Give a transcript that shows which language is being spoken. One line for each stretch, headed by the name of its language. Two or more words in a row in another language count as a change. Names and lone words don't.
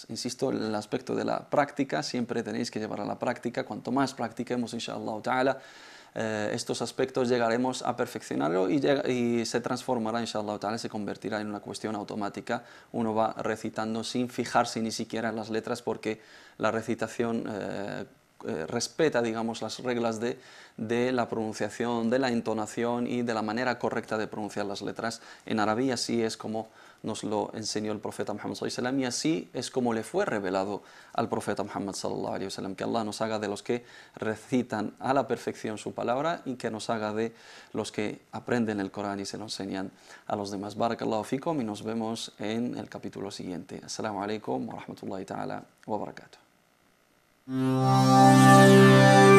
Spanish: Insisto, el aspecto de la práctica siempre tenéis que llevar a la práctica. Cuanto más practiquemos,
Arabic: إن شاء الله تعالى,
Spanish: estos aspectos llegaremos a perfeccionarlo y se transformará,
Arabic: إن شاء الله تعالى,
Spanish: se convertirá en una cuestión automática. Uno va recitando sin fijarse ni siquiera en las letras, porque la recitación respeta, digamos, las reglas de la pronunciación, de la entonación y de la manera correcta de pronunciar las letras en árabe. Así es como nos lo enseñó el profeta Muhammad
Arabic: صلى الله عليه وسلم,
Spanish: y así es como le fue revelado al profeta Muhammad
Arabic: صلى الله عليه وسلم.
Spanish: Que Allah nos haga de los que recitan a la perfección su palabra, y que nos haga de los que aprenden el Corán y se lo enseñan a los demás.
Arabic: بارك الله فيكم,
Spanish: y nos vemos en el capítulo siguiente.
Arabic: السلام عليكم ورحمة الله تعالى وبركاته.